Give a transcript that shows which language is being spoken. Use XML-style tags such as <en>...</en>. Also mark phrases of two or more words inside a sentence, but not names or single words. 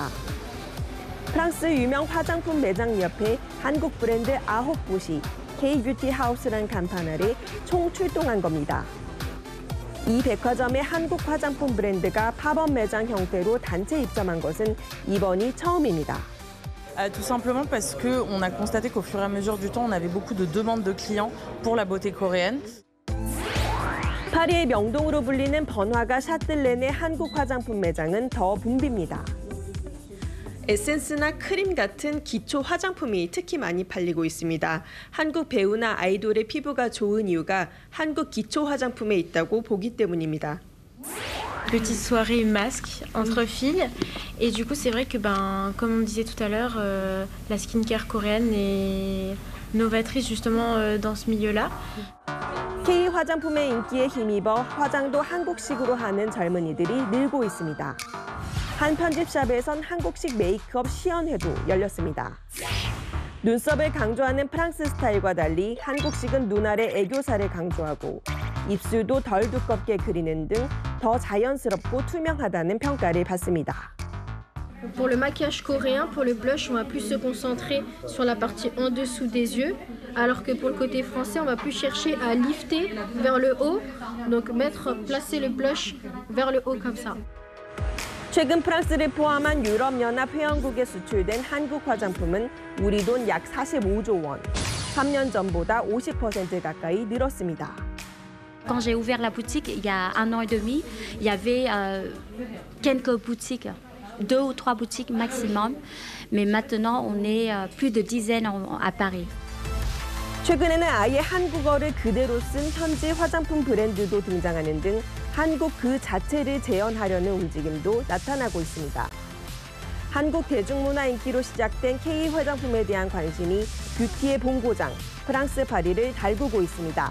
<ko>프랑스 유명 화장품 매장 옆에 한국 브랜드 아홉봇이 K-뷰티 하우스란 간판 아래 총 출동한 겁니다. 이 백화점의 한국 화장품 브랜드가 팝업 매장 형태로 단체 입점한 것은 이번이 처음입니다.</ko> <fr>Tout simplement parce qu'on a constaté qu'au fur et à mesure du temps, on avait beaucoup de demandes de clients pour la beauté coréenne.</fr> <ko>파리의 명동으로 불리는 번화가 샤틀렌의 한국 화장품 매장은 더 붐빕니다. 에센스나 크림 같은 기초 화장품이 특히 많이 팔리고 있습니다. 한국 배우나 아이돌의 피부가 좋은 이유가 한국 기초 화장품에 있다고 보기 때문입니다.</ko> <fr>Petite soirée masque entre filles et du coup c'est vrai que comme on disait tout à l'heure la skincare coréenne est novatrice justement dans ce milieu-là.</fr> <ko>K 화장품의 인기에 힘입어 화장도 한국식으로 하는 젊은이들이 늘고 있습니다. 한 편집샵에선 한국식 메이크업 시연회도 열렸습니다. 눈썹을 강조하는 프랑스 스타일과 달리 한국식은 눈 아래 애교살을 강조하고 입술도 덜 두껍게 그리는 등 더 자연스럽고 투명하다는 평가를 받습니다.</ko> <fr>Pour le maquillage coréen, pour le blush, on va plus se concentrer sur la partie en dessous des yeux, alors que pour le côté français, on va plus chercher à lifter vers le haut, donc placer le blush vers le haut comme ça.</fr> <ko>최근 프랑스를 포함한 유럽연합 회원국에 수출된 한국 화장품은 우리 돈 약 45조 원, 3년 전보다 50% 가까이 늘었습니다.</ko> <fr>Quand j'ai ouvert la boutique il y a 1 an et demi, il y avait quelques boutiques, 2 ou 3 boutiques maximum, mais maintenant on est plus de dizaines à Paris.</fr> <ko>최근에는 아예 한국어를 그대로 쓴 현지 화장품 브랜드도 등장하는 등 한국 그 자체를 재현하려는 움직임도 나타나고 있습니다. 한국 대중문화 인기로 시작된 K 화장품에 대한 관심이 뷰티의 본고장, 프랑스 파리를 달구고 있습니다.</ko>